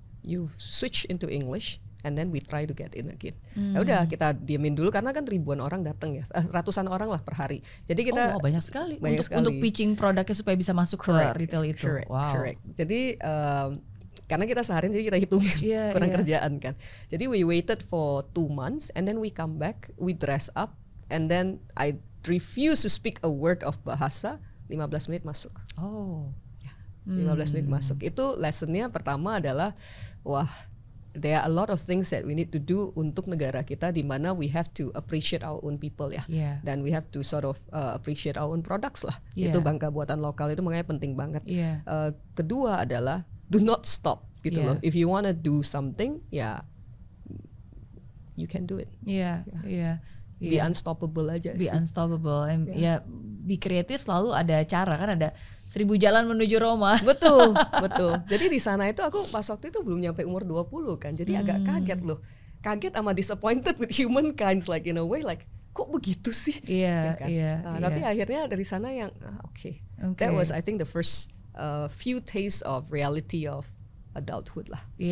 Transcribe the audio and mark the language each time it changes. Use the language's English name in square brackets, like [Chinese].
[English] You switch into English and then we try to get in again. [Indonesian] Ya udah, kita diemin dulu karena kan ribuan orang datang ya, ratusan orang lah per hari. Jadi kita banyak sekali untuk pitching produknya supaya bisa masuk ke retail itu. [English] Correct. [Indonesian] Jadi karena kita seharian jadi kita hitungin kurang kerjaan kan. [English] Jadi we waited for 2 months and then we come back, we dress up and then I refuse to speak a word of bahasa, [Indonesian] 15 menit masuk. 15 menit masuk. Itu lessonnya pertama adalah [English] there are a lot of things that we need to do [Indonesian] untuk negara kita, di mana [English] we have to appreciate our own people ya. Dan we have to sort of appreciate our own products lah. [Indonesian] Itu bangga buatan lokal, itu makanya penting banget. Kedua adalah [English] do not stop [Indonesian] gitu loh. [English] If you wanna do something, you can do it. Be unstoppable aja sih. Be unstoppable. [Indonesian] Be kreatif, selalu ada cara kan, ada 1000 jalan menuju Roma. Betul. Jadi di sana itu aku pas waktu itu belum nyampe umur 20 kan. Jadi agak kaget loh. Kaget sama [English] disappointed with humankind, like in a way like [Indonesian] kok begitu sih? Tapi akhirnya dari sana yang okay. [English] That was I think the first few tastes of reality of adulthood lah.